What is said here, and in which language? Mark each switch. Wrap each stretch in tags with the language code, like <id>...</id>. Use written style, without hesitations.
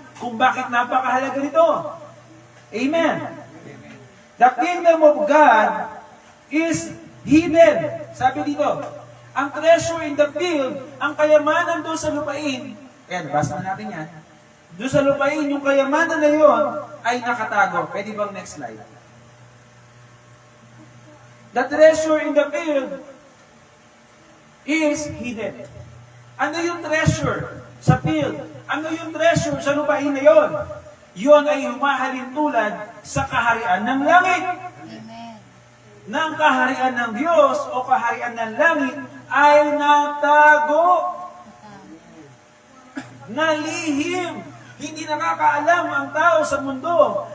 <tl>Kung bakit napakahalaga nito.</tl> <en>Amen. The kingdom of God is hidden.</en> <tl>Sabi dito, ang</tl> <en>treasure in the field,</en> <tl>ang kayamanan doon sa lupain, basa natin yan. Doon sa lupain, yung kayamanan na yun ay nakatago. Pwede bang next slide?</tl> <en>The treasure in the field is hidden.</en> <tl>Ano yung treasure sa field? Ano yung treasure sa lupain na yun? Yun ay humahalin tulad sa kaharian ng langit. Amen. Na ang kaharian ng Diyos o kaharian ng langit ay natago. Nalihim. Hindi nakakaalam ang tao sa mundo.</tl>